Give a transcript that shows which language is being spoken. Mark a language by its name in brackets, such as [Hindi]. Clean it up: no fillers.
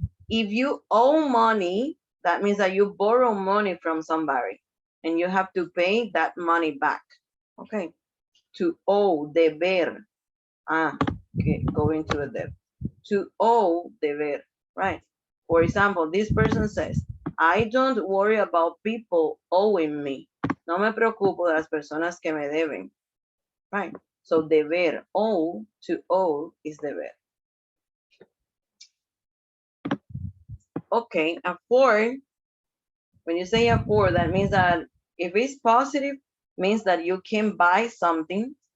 [English] If you owe money, that means that you borrow money from somebody and you have to pay that money back. Okay. To owe, deber. Okay, going to a debt. To owe, deber, right? For example, this person says, I don't worry about people owing me. [Spanish] No me preocupo de las personas que me deben, right? [English] So deber, owe, to owe is deber. Okay, afford, when you say afford, that means that if it's positive, means that you can buy something.